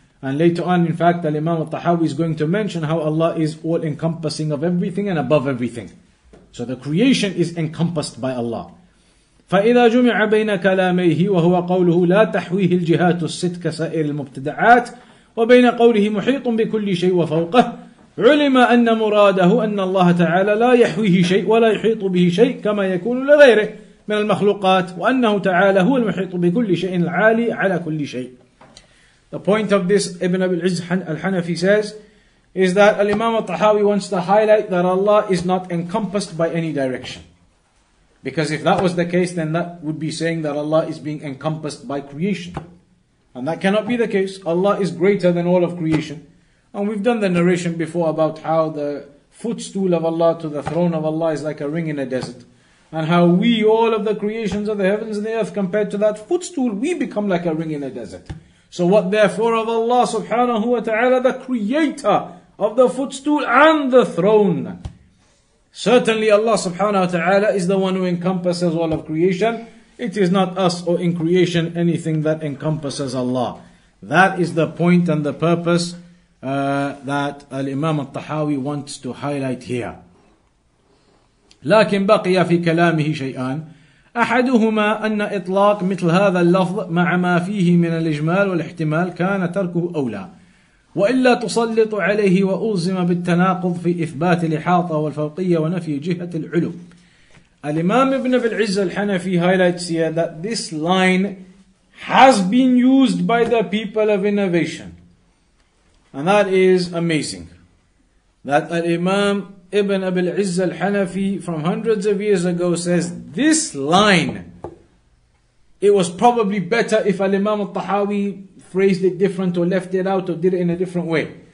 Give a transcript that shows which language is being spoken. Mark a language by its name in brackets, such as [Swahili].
[English] And later on, in fact, Imam al-Tahawi is going to mention how Allah is all encompassing of everything and above everything. So the creation is encompassed by Allah. [Arabic] فإذا جمع بين كلاميه وهو قوله لا تحويه الجهات الست كسائر المبتدعات وبين قوله محيط بكل شيء وفوقه علم أن مراده أن الله تعالى لا يحويه شيء ولا يحيط به شيء كما يكون لغيره من المخلوقات وأنه تعالى هو المحيط بكل شيء العالي على كل شيء. [English] The point of this, Ibn Abil Izz Al Hanafi says, is that Imam al-Tahawi wants to highlight that Allah is not encompassed by any direction. Because if that was the case, then that would be saying that Allah is being encompassed by creation. And that cannot be the case. Allah is greater than all of creation. And we've done the narration before about how the footstool of Allah to the throne of Allah is like a ring in a desert. And how we, all of the creations of the heavens and the earth, compared to that footstool, we become like a ring in a desert. So what therefore of Allah subhanahu wa ta'ala, the creator of the footstool and the throne? Certainly Allah subhanahu wa ta'ala is the one who encompasses all of creation. It is not us or in creation anything that encompasses Allah. That is the point and the purpose that Imam al-Tahawi wants to highlight here. [Arabic] لكن بقي في كلامه شيئان أحدهما أن إطلاق مثل هذا اللفظ مع ما فيه من الإجمال والاحتمال كان تركه أولى وإلا تسلط عليه وألزم بالتناقض في إثبات الإحاطة والفوقية ونفي جهة العلو. [English] Imam Ibn Abil Izz Al Hanafi highlights here that this line has been used by the people of innovation. And that is amazing. That Imam Ibn Abil Izz Al Hanafi from hundreds of years ago says this line, it was probably better if Imam al-Tahawi phrased it different or left it out or did it in a different way.